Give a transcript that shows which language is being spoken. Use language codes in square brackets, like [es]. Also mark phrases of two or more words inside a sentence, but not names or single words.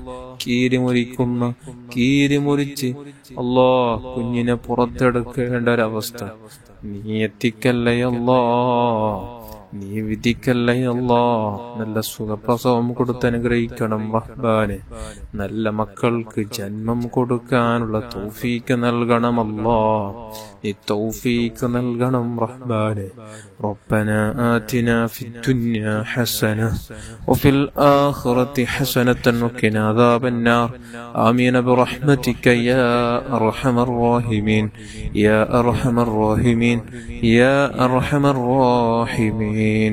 [ml] കീരിമുറിച്ച് അല്ലാ കുഞ്ഞിനെ പുറത്തെടുക്കേണ്ട ഒരവസ്ഥ നീ എത്തിക്കല്ലേ അല്ലാ, നീ വിധിക്കല്ലേ അല്ലാ. നല്ല സുഖപ്രസവം കൊടുത്ത് അനുഗ്രഹിക്കണം റഹ്മാനെ. നല്ല മക്കൾക്ക് ജന്മം കൊടുക്കാനുള്ള തൗഫീക്ക് നൽകണമല്ലോ, നീ തൗഫീക്ക് നൽകണം റഹ്മാനെ. [ar] ربنا آتنا في الدنيا حسنة وفي الآخرة حسنة وقنا عذاب النار. آمين برحمتك يا أرحم الراحمين، يا أرحم الراحمين، يا أرحم الراحمين.